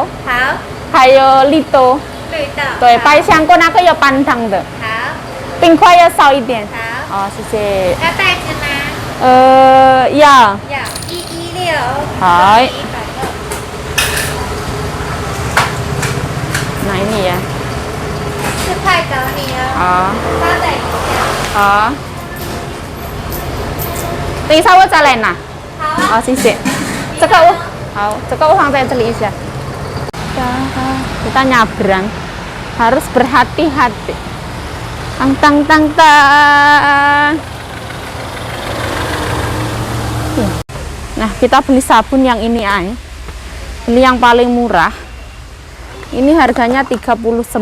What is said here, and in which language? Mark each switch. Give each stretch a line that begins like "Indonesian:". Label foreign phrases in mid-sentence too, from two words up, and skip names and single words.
Chinese: 好，还有绿豆，绿豆。对，pai香锅那个要半糖的，好，冰块要少一点。好。哦，谢谢。要袋子吗？要。要116。好。 120。
Indonesian: Nah ini ya.
Chinese: 4 块找你哦。好。稍等一下。好。等一下我再来拿。好啊。好，谢谢。这个我好，这个我放在这里一下。
Indonesian: Kita nyabrang, harus berhati-hati. Tang tang tang tang. Nah, kita beli sabun yang ini ay. Beli yang paling murah. Ini harganya 39.